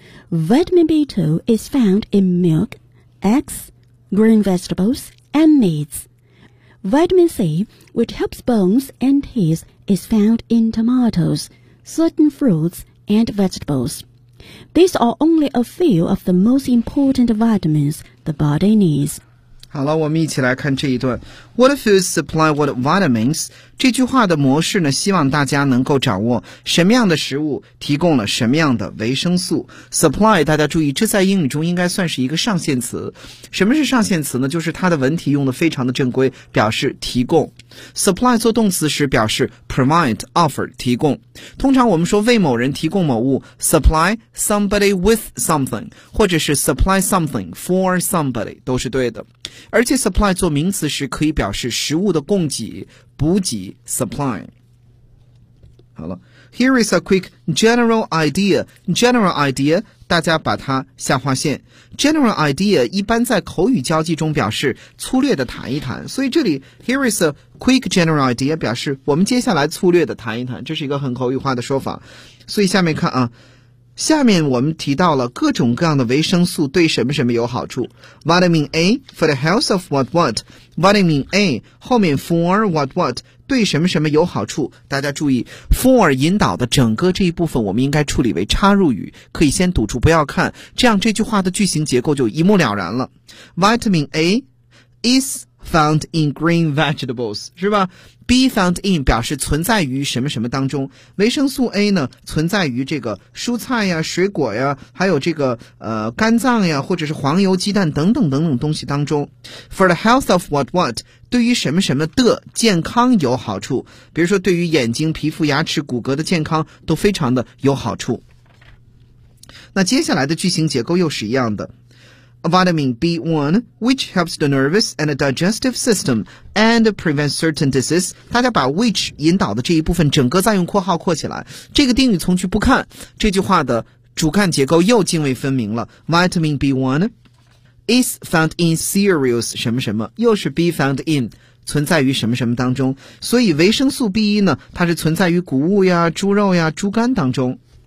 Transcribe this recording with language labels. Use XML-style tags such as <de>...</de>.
<en>Vitamin B2 is found in milk, eggs, green vegetables, and meats. Vitamin C, which helps bones and teeth, is found in tomatoes, certain fruits,and vegetables. These are only a few of the most important vitamins the body needs.</en> <zh>好了，我们一起来看这一段。</zh> <en>What foods supply what vitamins?</en> <zh>这句话的模式呢，希望大家能够掌握什么样的食物提供了什么样的维生素。 Supply， 大家注意，这在英语中应该算是一个上限词。什么是上限词呢？就是它的文体用的非常的正规，表示提供。 Supply 做动词时表示 provide, offer, 提供。通常我们说为某人提供某物，</zh> <en>supply somebody with something，</en> <zh>或者是</zh> <en>supply something for somebody，</en> <zh>都是对的。而且 supply 做名词时可以表示食物的供给、补给 supply。好了，</zh> <en>Here is a quick general idea. General idea，</en> <zh>大家把它下划线。 General idea 一般在口语交际中表示粗略的谈一谈，所以这里</zh> <en>Here is a quick general idea</en> <zh>表示我们接下来粗略的谈一谈，这是一个很口语化的说法。所以下面看啊，下面我们提到了各种各样的维生素对什么什么有好处。</zh> <en>Vitamin A for the health of what what.</en> <zh>Vitamin A 后面</zh> <en>for what what</en> <zh>对什么什么有好处，大家注意 for 引导的整个这一部分我们应该处理为插入语，可以先堵住不要看，这样这句话的句型结构就一目了然了。</zh> <en>Vitamin A is found in green vegetables</en> <zh>是吧，</zh> <en>B found in</en> <zh>表示存在于什么什么当中，维生素 A 呢存在于这个蔬菜呀、水果呀，还有这个肝脏呀，或者是黄油、鸡蛋等等等等东西当中。</zh> <en>For the health of what what，</en> <zh>对于什么什么的健康有好处，比如说对于眼睛、皮肤、牙齿、骨骼的健康都非常的有好处。那接下来的句型结构又是一样的，</zh> <en>vitamin B1, which helps the nervous and digestive system and prevents certain disease.</en> <zh>大家把 which 引导的这一部分整个再用括号括起来，这个定语从句不看，这句话的主干结构又泾渭分明了。</zh> <en>Vitamin B1 is found in cereals</en> <zh>什么什么，又是</zh> <en>be found in</en> <zh>存在于什么什么当中，所以维生素 B1 呢，它是存在于谷物呀、猪肉呀、猪肝当中。</zh>